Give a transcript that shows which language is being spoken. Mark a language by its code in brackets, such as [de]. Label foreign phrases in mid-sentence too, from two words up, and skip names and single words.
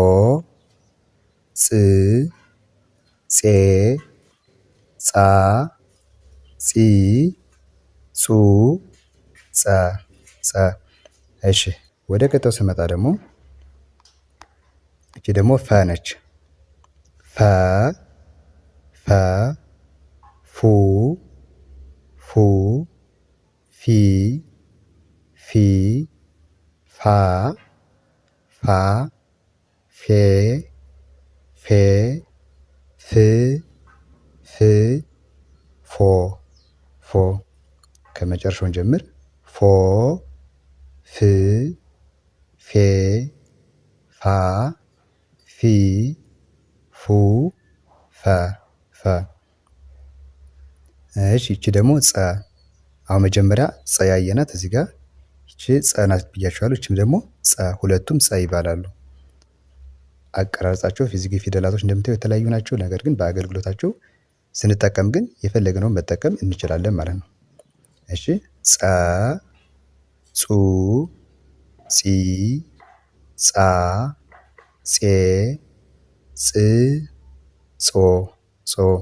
[am] ጽ ጼ ጻ ጺ ጹ ጸ ጸ። እሺ ወደ ቀጣዩ ስመጣ ደግሞ እቺ ደግሞ ፈ ነች። ፈ ፈ ፉ ፉ ፊ ፊ ፋ ፋ ፌ ፌ ፍ ፍ ፎ ፎ። ከመጨረሻውን ጀምር ፎ ፍ ፌ ፋ ፊ ፉ ፈ ፈ። እሺ ይቺ ደግሞ ጸ። አሁን መጀመሪያ ጸ ያየናት እዚህ ጋር ይቺ ጸ ናት ብያችኋለሁ። ይቺም ደግሞ ጸ። ሁለቱም ጸ ይባላሉ። አቀራረጻቸው ፊደላቶች እንደምታዩ የተለያዩ ናቸው። ነገር ግን በአገልግሎታቸው ስንጠቀም ግን የፈለግነውን መጠቀም እንችላለን ማለት ነው። እሺ ጸ ጹ ጺ ጻ ጼ ጽ ጾ ጾ።